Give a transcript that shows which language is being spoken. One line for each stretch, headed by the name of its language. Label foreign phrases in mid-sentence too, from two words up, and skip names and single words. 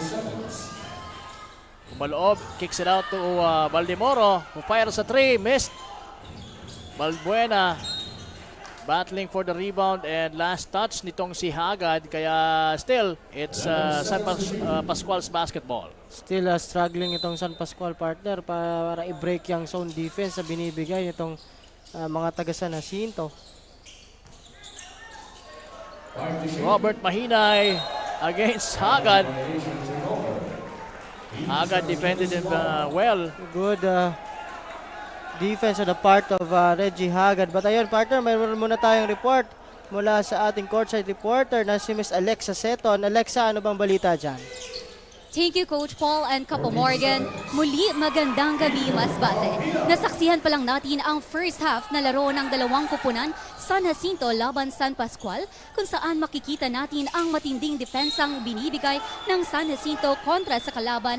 Filipino: Kumaloob,
English: kicks it out to Valdemoro, who fires a 3, missed. Balbuena battling for the rebound and last touch
Filipino: nitong si
English: Hagad, kaya still it's San Pascual's basketball. Still struggling
Filipino: itong San Pascual, partner, para i-break yung
English: zone defense
Filipino: na binibigay itong mga taga San Jacinto.
English: Robert Mahinay against Hagad. Hagad defended him well. Good defense on the part of Reggie Hagad. But ayun, partner,
Filipino: mayroon muna tayong report mula sa ating courtside reporter na si Miss Alexa Seton. Alexa, ano bang balita dyan?
English: Thank you, Coach Paul and Capo Morgan.
Filipino: Muli, magandang gabi, Masbate. Nasaksihan pa lang natin ang
English: first half
Filipino: na laro ng dalawang kupunan, San Jacinto laban San Pascual, kung saan makikita natin ang matinding depensang binibigay ng San Jacinto kontra sa kalaban.